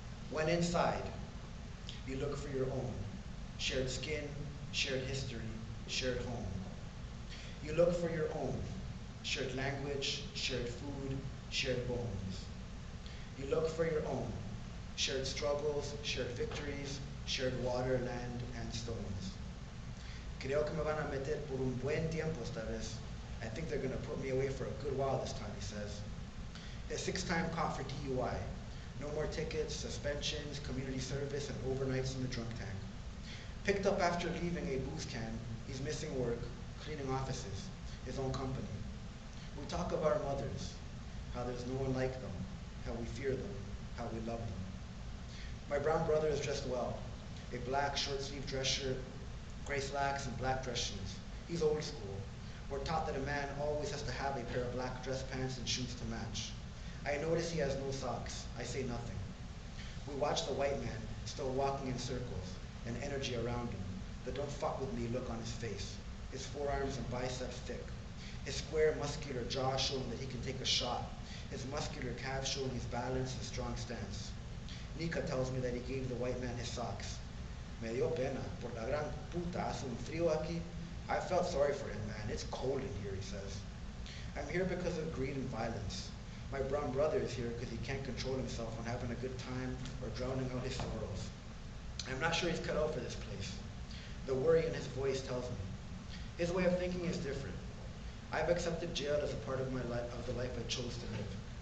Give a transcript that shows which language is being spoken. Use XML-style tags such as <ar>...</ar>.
<en>When inside, you look for your own, shared skin, shared history, shared home. You look for your own, shared language, shared food, shared bones. You look for your own, shared struggles, shared victories, shared water, land, and stones.</en> <es>Creo que me van a meter por un buen tiempo esta vez.</es> <en>I think they're going to put me away for a good while this time, he says. A 6-time caught for DUI. No more tickets, suspensions, community service, and overnights in the drunk tank. Picked up after leaving a booze can, he's missing work, cleaning offices, his own company. We talk of our mothers, how there's no one like them, how we fear them, how we love them. My brown brother is dressed well. A black short-sleeved dress shirt, gray slacks, and black dress shoes. He's old school. We're taught that a man always has to have a pair of black dress pants and shoes to match. I notice he has no socks. I say nothing. We watch the white man, still walking in circles, an energy around him, the don't fuck with me look on his face, his forearms and biceps thick, his square muscular jaw showing that he can take a shot, his muscular calves showing his balance and strong stance. Nika tells me that he gave the white man his socks.</en> <es>Me dio pena, por la gran puta, hace un frío aquí.</es> <en>I felt sorry for him, man. It's cold in here, he says. I'm here because of greed and violence. My brown brother is here because he can't control himself when having a good time or drowning out his sorrows. I'm not sure he's cut out for this place. The worry in his voice tells me. His way of thinking is different. I've accepted jail as a part of my life, of the life I chose to live.</en>